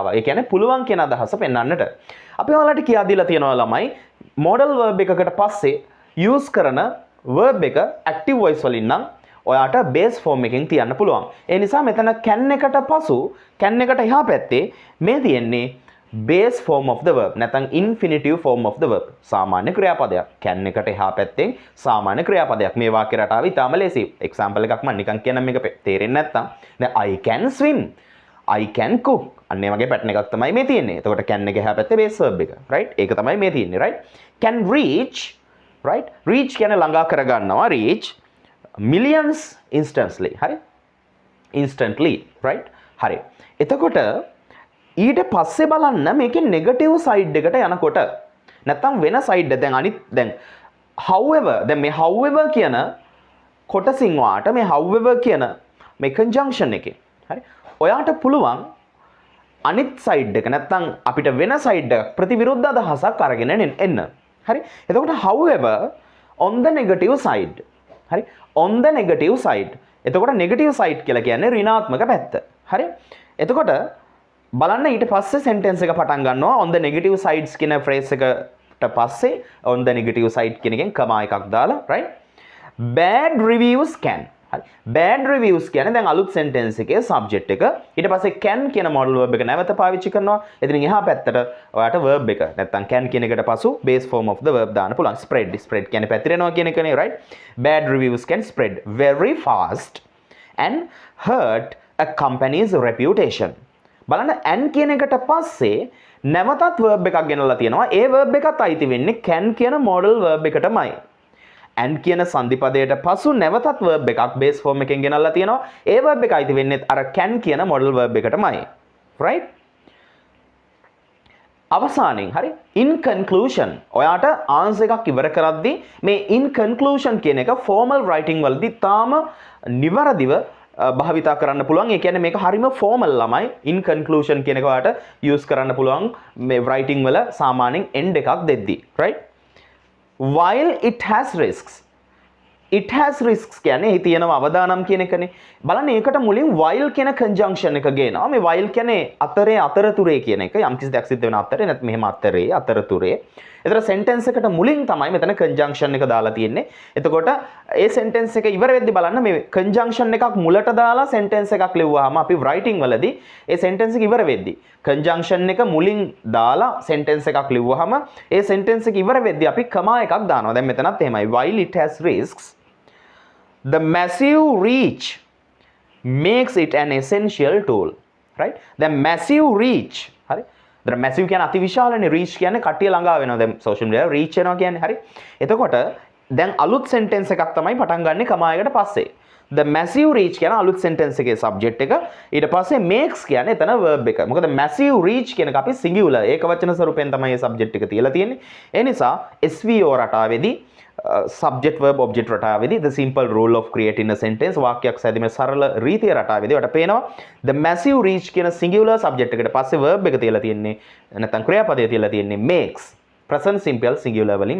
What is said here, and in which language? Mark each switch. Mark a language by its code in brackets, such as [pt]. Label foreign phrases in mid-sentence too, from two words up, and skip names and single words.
[si] ඒ කියන්නේ පුළුවන් කියන අදහස පෙන්වන්නට. අපි ඔයාලට කියා දීලා තියෙනවා ළමයි [en] modal verb [si] එකකට පස්සේ use කරන verb එක [en] active voice [si] වලින් නම් ඔයාට [en] base form [si] එකකින් තියන්න පුළුවන්. ඒ නිසා මෙතන can එකට පසු can එකට එහා පැත්තේ මේ තියෙන්නේ [en] base form of the verb [si] නැත්නම් [en] infinitive form of the verb. [si] සාමාන්‍ය ක්‍රියාපදයක්. can එකට එහා පැත්තෙන් සාමාන්‍ය ක්‍රියාපදයක්. මේ වාක්‍ය රටාව ඉතාම ලේසි. example එකක් මම නිකන් කියන්නම් මේක තේරෙන්නේ නැත්නම්. [en] දැන් I can swim. I can cook. [si] අන්න ඒ වගේ pattern එකක් තමයි මේ තියෙන්නේ. එතකොට can එක එහා පැත්තේ [en] base verb [si] එක. right? ඒක තමයි මේ තියෙන්නේ. right? [en] can reach. right? [si] reach කියන්නේ ළඟා කර ගන්නවා. [en] reach millions instantly. [si] හරි? [en] instantly. right? [si] හරි. එතකොට ඊට පස්සේ බලන්න මේකේ [en] negative side [si] එකට යනකොට නැත්තම් වෙන සයිඩ් එක දැන් however දැන් මේ however කියන කොටසින් වාට මේ however කියන මේ conjunction එකේ හරි ඔයාට පුළුවන් අනිත් සයිඩ් එක නැත්තම් අපිට වෙන සයිඩ් එකක් ප්‍රතිවිරුද්ධ අදහසක් අරගෙන එන්න හරි එතකොට [en] however on the negative side [si] හරි [en] on the negative side [si] එතකොට [en] negative side [si] කියලා කියන්නේ ඍණාත්මක පැත්ත හරි එතකොට බලන්න ඊට පස්සේ sentence එක පටන් ගන්නවා [en] on the negative sides [si] කියන phrase එකට පස්සේ [en] on the negative side [si] කියන එකෙන් comma එකක් දාලා [en] right bad reviews [si] can හරි [en] bad reviews [si] කියන්නේ දැන් අලුත් sentence එකේ subject එක ඊට පස්සේ can කියන [en] modal verb [si] එක නැවත පාවිච්චි කරනවා එතනින් එහා පැත්තට ඔයාට verb එක නැත්නම් can කියන එකට පසු [en] base form of the verb [si] දාන්න පුළුවන් spread කියන්නේ පැතිරෙනවා කියන එකනේ [en] right bad reviews can spread very fast and hurt a company's reputation [si] බලන්න and කියන එකට පස්සේ නැවතත් verb එකක් ගෙනල්ලා තියෙනවා. ඒ verb එකත් අයිති වෙන්නේ can කියන [en] modal verb [si] එකටමයි. and කියන සංදි පදයට පසු නැවතත් verb එකක් [en] base form [si] එකෙන් ගෙනල්ලා තියෙනවා. ඒ verb එක අයිති වෙන්නේ අර can කියන [en] modal verb [si] එකටමයි. right? අවසානයෙන් හරි [en] in conclusion [si] ඔයාට answer එකක් ඉවර කරද්දී මේ [en] in conclusion [si] කියන එක [en] formal writing [si] වලදී තාම නිවැරදිව භාවිතා කරන්න පුළුවන්. ඒ කියන්නේ මේක හරිම formal ළමයි. [en] in conclusion [si] කියන එක ඔයාලට use කරන්න පුළුවන් මේ writing වල සාමාන්‍යයෙන් end එකක් දෙද්දී. right? [en] while it has risks it has risks [si] කියන්නේ එහි තියෙනවා අවදානම් කියන එකනේ. බලන්න ඒකට මුලින් while කියන conjunction එක ගේනවා. මේ while කියන්නේ අතරේ අතරතුරේ කියන එක. යම්කිසි දෙයක් සිද්ධ වෙන අතරේ නැත්නම් මෙහෙම අතරේ අතරතුරේ. ඒතර sentence එකට මුලින් තමයි මෙතන conjunction එක දාලා තියෙන්නේ. එතකොට ඒ sentence එක ඉවර වෙද්දි බලන්න මේ conjunction එකක් මුලට දාලා sentence එකක් ලිව්වහම අපි writing වලදී ඒ sentence එක ඉවර වෙද්දි conjunction එක මුලින් දාලා sentence එකක් ලිව්වහම ඒ sentence එක ඉවර වෙද්දි අපි comma එකක් දානවා. දැන් මෙතනත් එහෙමයි. [en] while it has risks, the massive reach makes it an essential tool. Right? The massive reach. [si] හරි. [en] the massive [si] කියන්නේ අතිවිශාලනේ, reach කියන්නේ කට්ටිය ළඟා වෙනවා. දැන් [en] social media reach [si] වෙනවා කියන්නේ. හරි. එතකොට දැන් අලුත් sentence එකක් තමයි පටන් ගන්නෙ comma එකට පස්සේ. [en] the massive reach [si] කියන අලුත් sentence එකේ subject එක. ඊට පස්සේ makes කියන්නේ එතන verb එක. මොකද [en] massive reach [si] කියන එක අපි singular ඒක වචන ස්වරූපයෙන් තමයි මේ subject එක තියලා තියෙන්නේ. ඒ නිසා SVO රටාවේදී [en] subject verb object [si] රටාවේදී [en] the simple rule of creating a sentence [si] වාක්‍යයක් සැදීමේ සරල රීතිය රටාවේදී ඔයාලට පේනවා [en] the massive reach [si] කියන [en] singular subject [si] එකට පස්සේ verb එක තියලා තියෙන්නේ නැත්නම් ක්‍රියාපදය තියලා තියෙන්නේ makes [en] present simple singular [si] වලින්.